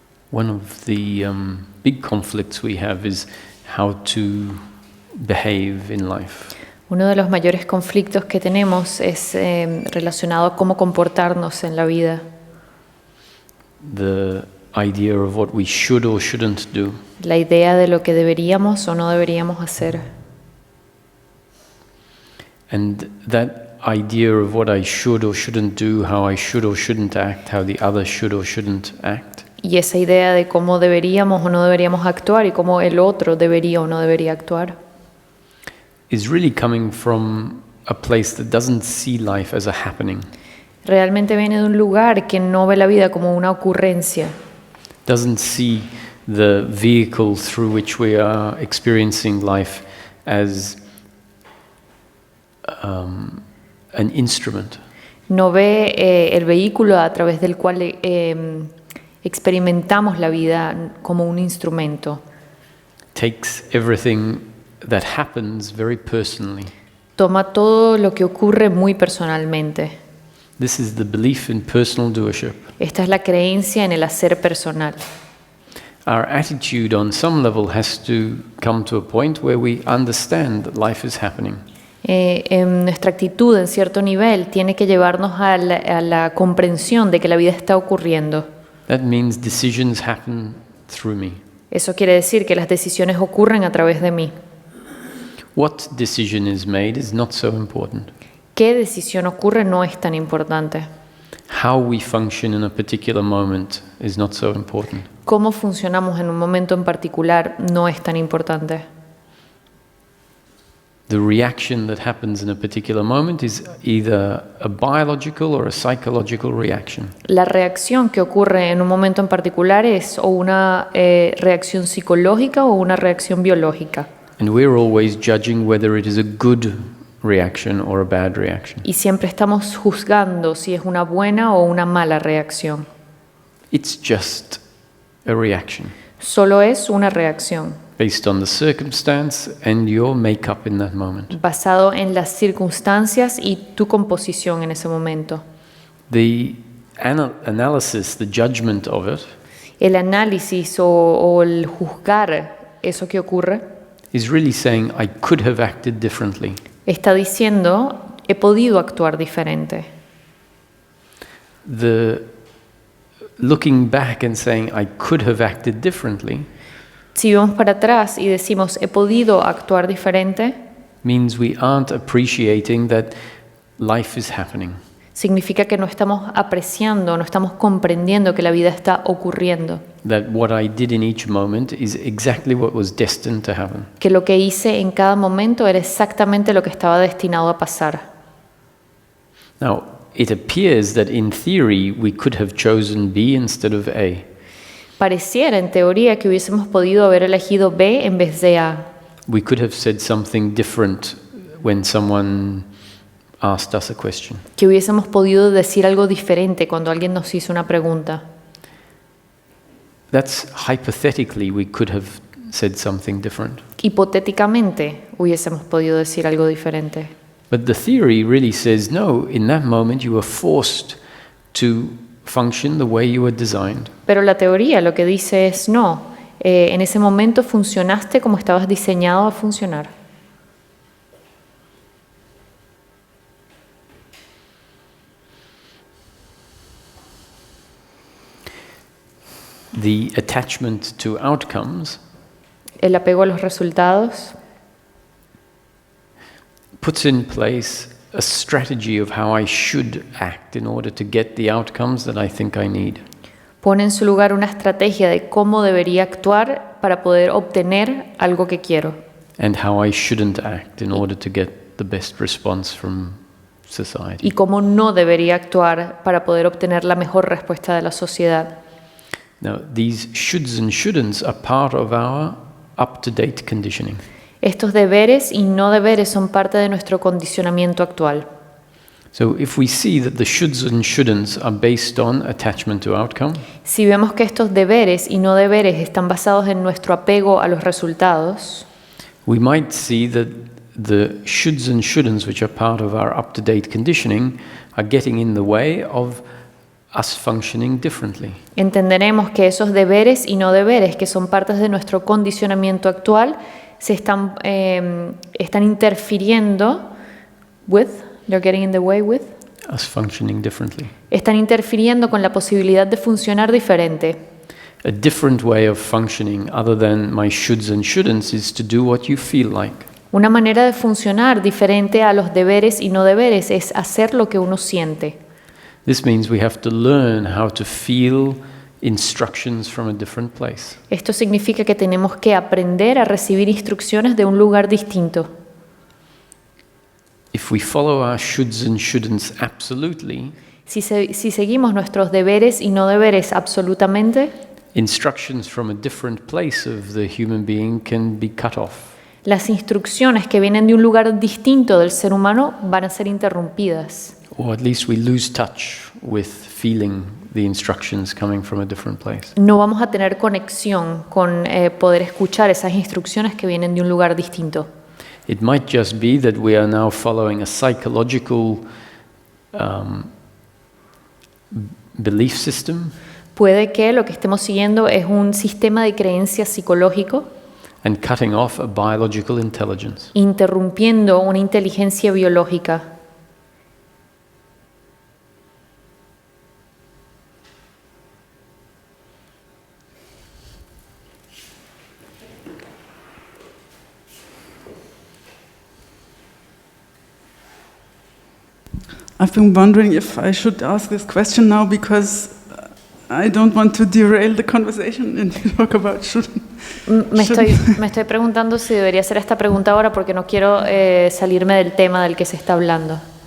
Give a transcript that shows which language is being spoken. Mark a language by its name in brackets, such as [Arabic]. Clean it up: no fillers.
[English] one of the big conflicts we have is how to behave in life. [Spanish] Uno de los mayores conflictos que tenemos es relacionado a cómo comportarnos en la vida. [English] The idea of what we should or shouldn't do. [Spanish] La idea de lo que deberíamos o no deberíamos hacer. [English] And that idea of what I should or shouldn't do, how I should or shouldn't act, how the other should or shouldn't act. [Spanish] Y esa idea de cómo deberíamos o no deberíamos actuar y cómo el otro debería o no debería actuar [English] is really coming from a place that doesn't see life as a happening. [Spanish] realmente viene de un lugar que no ve la vida como una ocurrencia. [English] Doesn't see the vehicle through which we are experiencing life as an instrument. [Spanish] No ve el vehículo a través del cual experimentamos la vida como un instrumento. [English] Takes everything that happens very personally. [Spanish] Toma todo lo que ocurre muy personalmente. [English] This is the belief in personal doership. [Spanish] Esta es la creencia en el hacer personal. [English] Our attitude on some level has to come to a point where we understand that life is happening. [Spanish] Nuestra actitud en cierto nivel tiene que llevarnos a la comprensión de que la vida está ocurriendo. [English] That means decisions happen through me. [Spanish] Eso quiere decir que las decisiones ocurren a través de mí. [English] What decision is made is not so important. [Spanish] ¿Qué decisión ocurre? No es tan importante. [English] How we function in a particular moment is not so important. [Spanish] Cómo funcionamos en un momento en particular no es tan importante. [English] The reaction that happens in a particular moment is either a biological or a psychological reaction. [Spanish] La reacción que ocurre en un momento en particular es o una reacción psicológica o una reacción biológica. [English] And we're always judging whether it is a good reaction or a bad reaction. [Spanish] Y siempre estamos juzgando si es una buena o una mala reacción. [English] It's just a reaction [Spanish] Solo es una reacción [English] based on the circumstance and your makeup in that moment. [Spanish] basado en las circunstancias y tu composición en ese momento. [English] The analysis, the judgment of it, [Spanish] El análisis o el juzgar eso que ocurre [English] is really saying I could have acted differently. [Spanish] está diciendo he podido actuar diferente. [English] The looking back and saying I could have acted differently [Spanish] Si vamos para atrás y decimos he podido actuar diferente, [English] means we aren't appreciating that life is happening. [Spanish] significa que no estamos apreciando, no estamos comprendiendo que la vida está ocurriendo, [English] That what I did in each moment is exactly what was destined to happen. [Spanish] que lo que hice en cada momento era exactamente lo que estaba destinado a pasar. [English] Now, it appears that in theory we could have chosen B instead of A. [Spanish] Pareciera en teoría que hubiésemos podido haber elegido B en vez de A. [English] We could have said something different when someone asked us a question. [Spanish] Que hubiésemos podido decir algo diferente cuando alguien nos hizo una pregunta. [English] That's hypothetically we could have said something different. [Spanish] Hipotéticamente hubiésemos podido decir algo diferente. [English] But the theory really says no, in that moment you were forced to function the way you were designed. [Spanish] Pero la teoría lo que dice es no, en ese momento funcionaste como estabas diseñado a funcionar. [English] The attachment to outcomes [Spanish] El apego a los resultados [English] puts in place a strategy of how I should act in order to get the outcomes that I think I need. [Spanish] pone en su lugar una estrategia de cómo debería actuar para poder obtener algo que quiero [English] And how I shouldn't act in order to get the best response from society. [Spanish] y cómo no debería actuar para poder obtener la mejor respuesta de la sociedad. [English] Now, these shoulds and shouldn'ts are part of our up-to-date conditioning. [Spanish] Estos deberes y no deberes son parte de nuestro condicionamiento actual. [English] So if we see that the shoulds and shouldn'ts are based on attachment to outcome, [Spanish] Si vemos que estos deberes y no deberes están basados en nuestro apego a los resultados, [English] we might see that the shoulds and shouldn'ts, which are part of our up-to-date conditioning, are getting in the way of us functioning differently. [Spanish] Entenderemos que esos deberes y no deberes, que son partes de nuestro condicionamiento actual, están interfiriendo [English] they're getting in the way with, Us functioning differently. [Spanish] están interfiriendo con la posibilidad de funcionar diferente. [English] A different way of functioning, other than my shoulds and shouldn'ts, is to do what you feel like. [Spanish] Una manera de funcionar diferente a los deberes y no deberes es hacer lo que uno siente. [English] This means we have to learn how to feel instructions from a different place. [Spanish] Esto significa que tenemos que aprender a recibir instrucciones de un lugar distinto. [English] If we follow our shoulds and shouldn'ts absolutely, [Spanish] Si seguimos nuestros deberes y no deberes absolutamente, [English] instructions from a different place of the human being can be cut off. [Spanish] las instrucciones que vienen de un lugar distinto del ser humano van a ser interrumpidas. [English] Or at least we lose touch with feeling the instructions coming from a different place. [Spanish] No vamos a tener conexión con poder escuchar esas instrucciones que vienen de un lugar distinto. [English] It might just be that we are now following a psychological belief system [Spanish] Puede que lo que estemos siguiendo es un sistema de creencias psicológico, [English] and cutting off a biological intelligence. [Spanish] interrumpiendo una inteligencia biológica. [English] I've been wondering if I should ask this question now because I don't want to derail the conversation and talk about shouldn't. [Spanish] Me estoy preguntando si debería hacer esta pregunta ahora porque no quiero salirme del tema del que se está hablando.